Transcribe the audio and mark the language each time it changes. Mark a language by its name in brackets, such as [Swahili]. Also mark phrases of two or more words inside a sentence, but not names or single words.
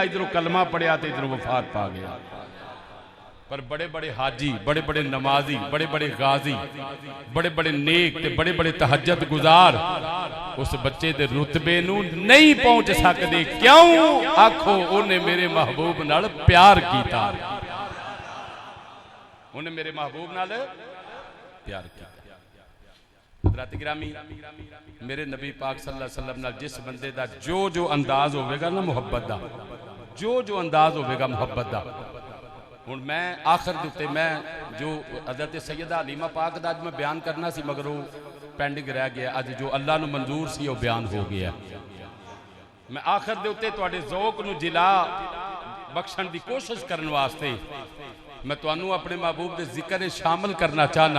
[Punjabi] ادھروں کلمہ پڑھیا تو ادھروں وفات پا گیا۔ پر بڑے بڑے حاجی، بڑے بڑے نمازی، بڑے بڑے غازی، بڑے بڑے نیک تے بڑے بڑے تہجد گزار اس بچے دے رتبے نوں نہیں پہنچ سکتے. کیوں? آکھو انہاں میرے محبوب نال پیار کیتا، انہاں میرے محبوب نال پیار کیا. حضرات گرامی میرے نبی پاک [Arabic] صلی اللہ علیہ وسلم [Punjabi] نال جس بندے دا جو جو انداز ہووے گا نا محبت دا، جو جو انداز ہووے گا محبت دا. ہن میں آخر دے اتے میں جو حضرت سیدہ حلیمہ پاک دا اج میں بیان کرنا سی مگر وہ پینڈنگ رہ گیا. اج جو اللہ نوں منظور سی وہ بیان ہو گیا۔ میں آخر دے اتے تہاڈے ذوق نوں جلا بخشن دی کوشش کرنے واسطے میں تہانوں اپنے محبوب دے ذکر شامل کرنا چاہنا.